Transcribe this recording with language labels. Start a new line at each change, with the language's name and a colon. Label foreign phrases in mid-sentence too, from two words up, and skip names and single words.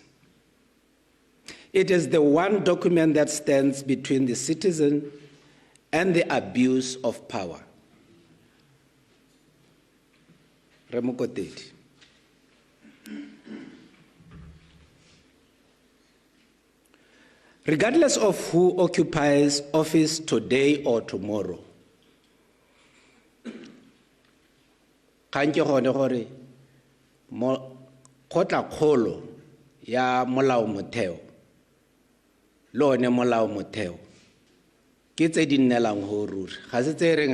English: It is the one document that stands between the citizen and the abuse of power. Remukoteti. Regardless of who occupies office today or tomorrow,
Tswana: kgotla ya molao motheo lo ne molao motheo ke tse di nnelang ho ruri ga se tse reng